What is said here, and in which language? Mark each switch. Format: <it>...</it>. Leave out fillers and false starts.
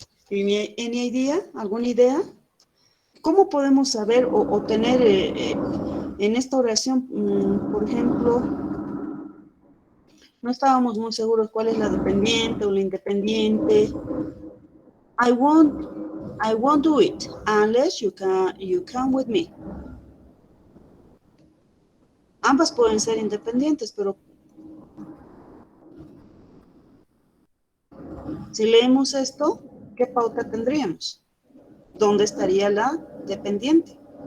<en>¿Any idea?</en> <es>¿Alguna idea? ¿Cómo podemos saber o tener en esta oración, por ejemplo, no estábamos muy seguros cuál es la dependiente o la independiente?</es> <en>I won't do it unless you come with me.</en> <es>Ambas pueden ser independientes, pero Si leemos esto, ¿qué pauta tendríamos? ¿Dónde estaría la dependiente?</es>